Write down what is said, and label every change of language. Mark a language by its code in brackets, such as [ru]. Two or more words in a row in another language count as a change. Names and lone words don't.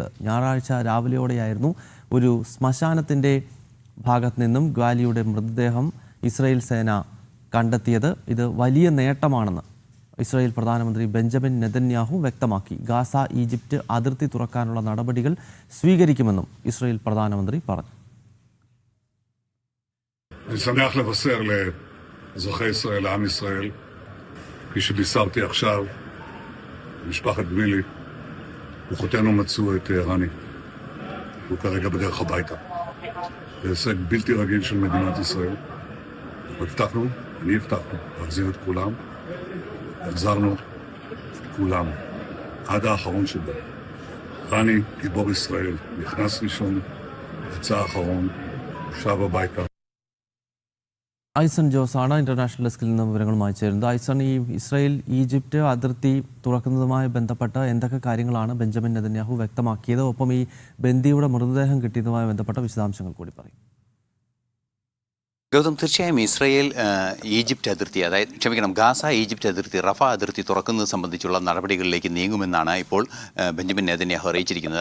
[ml] ഞായറാഴ്ച രാവിലെയോടെയായിരുന്നു ഒരു ശ്മശാനത്തിൻ്റെ ഭാഗത്ത് നിന്നും ഗ്വാലിയുടെ മൃതദേഹം ഇസ്രായേൽ സേന കണ്ടെത്തിയത്. ഇത് വലിയ നേട്ടമാണെന്ന് ഇസ്രായേൽ പ്രധാനമന്ത്രി ബെഞ്ചമിൻ നെതന്യാഹു വ്യക്തമാക്കി. ഗാസ ഈജിപ്റ്റ് അതിർത്തി തുറക്കാനുള്ള നടപടികൾ സ്വീകരിക്കുമെന്നും ഇസ്രായേൽ പ്രധാനമന്ത്രി പറഞ്ഞു. [he] אני שמח לבשר לאזרחי ישראל, לעם ישראל, כפי שבישרתי עכשיו, משפחת גמילי, כוחותינו מצאו את רני. הוא כרגע בדרך הביתה. זה הישג בלתי רגיל של מדינת ישראל. הבטחנו, אני הבטחנו, להחזיר את כולם. החזרנו את כולם, עד האחרון שבו. רני, גיבור ישראל, נכנס ראשון, יצא האחרון, שב הביתה. [ml] ഐസൺ ജോസാണ് ഇന്റർനാഷണൽ ഡെസ്കിൽ നിന്ന് വിവരങ്ങളുമായി ചേരുന്നത്. ഐസൺ, ഈ ഇസ്രായേൽ ഈജിപ്റ്റ് അതിർത്തി തുറക്കുന്നതുമായി ബന്ധപ്പെട്ട് എന്തൊക്കെ കാര്യങ്ങളാണ് ബെഞ്ചമിൻ നെതന്യാഹു വ്യക്തമാക്കിയത്? ഒപ്പം ഈ ബന്ദിയുടെ മൃതദേഹം കിട്ടിയതുമായി ബന്ധപ്പെട്ട വിശദാംശങ്ങൾ കൂടി പറയും. ഗൗതം, തീർച്ചയായും ഇസ്രായേൽ ഈജിപ്റ്റ് അതിർത്തി, ഗാസ ഈജിപ്റ്റ് അതിർത്തി, റഫ അതിർത്തി തുറക്കുന്നത് സംബന്ധിച്ചുള്ള നടപടികളിലേക്ക് നീങ്ങുമെന്നാണ് ഇപ്പോൾ ബെഞ്ചമിൻ നെതന്യാഹു അറിയിച്ചിരിക്കുന്നത്.